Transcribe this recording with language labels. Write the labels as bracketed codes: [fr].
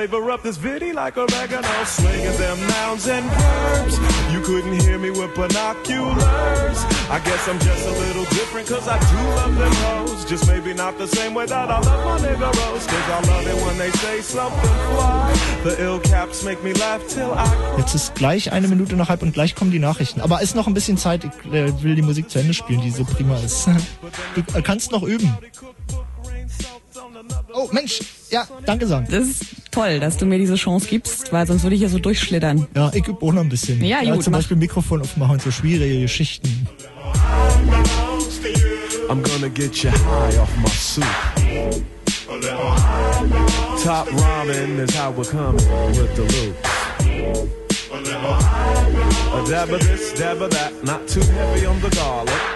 [en] Flavor up this vitty like oregano, slinging them nouns and verbs. You couldn't hear me with binoculars. I guess I'm just a little different, cause I do love them hoes. Just maybe not the same way that I love my nigga Rose. Cause I love it when they say something fly. The ill caps make me laugh till I cry. [de] Jetzt ist gleich eine Minute nach halb und gleich kommen die Nachrichten. Aber ist noch ein bisschen Zeit, ich will die Musik zu Ende spielen, die so prima ist. Du kannst noch üben. Oh, Mensch, ja, danke sagen. Das ist toll, dass du mir diese Chance gibst, weil sonst würde ich ja so durchschlittern. Ja, ich übe auch noch ein bisschen. Ja, gut. Zum Beispiel Mikrofon aufmachen, so schwierige Geschichten. [en] I'm gonna get you high off my soup. Top ramen is how we're coming with the loop. A dab of this, dab of that, not too heavy on the garlic.